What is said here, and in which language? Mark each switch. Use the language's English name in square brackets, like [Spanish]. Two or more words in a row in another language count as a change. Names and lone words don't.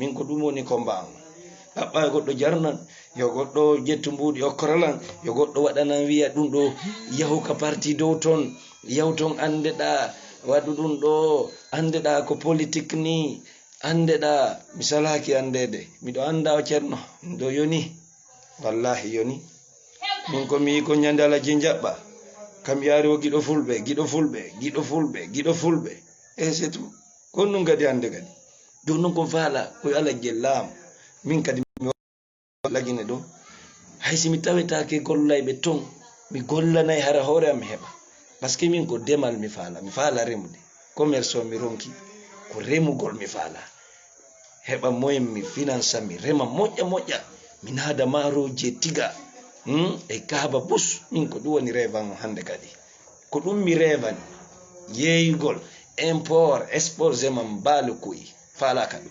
[Fula] min ko ɗum woni combat am ɗaɓɓa e goɗɗo jarnan yo goɗɗo ƴettu mbuɗi okkoralan yo goɗɗo waɗanan wiya ɗum ɗo yahu ka parti dow toon yahu toon andeɗa waɗu ɗum ɗo andeɗa ko politique ni andeɗa mi salaki andede miɗo anda o ceerno ɗo yoni wallahi yoni min ko mi yi ko ñande alaji jaɓɓa kam yaari o giɗo fulɓe e [French] c'est tout [Fula] kon ɗum kadi hande kadi joni noon ko faala koye alajje laamu min kadi mi lagine ɗo haysi mi tawetake gollayɓe toon mi gollanayi hara hoore am mi heɓa par ce que min ko demal mi faala remude commerce o mi ronki ko remugol mi faala heɓa moyen mi finance mi rema moƴƴa mi naada maaroji tiga e kaaba bus min ko ɗum woni revan hande kadi ko ɗum mi revani yeeygol [French] import export [Fula] zeman baale koyi faalaka ɗum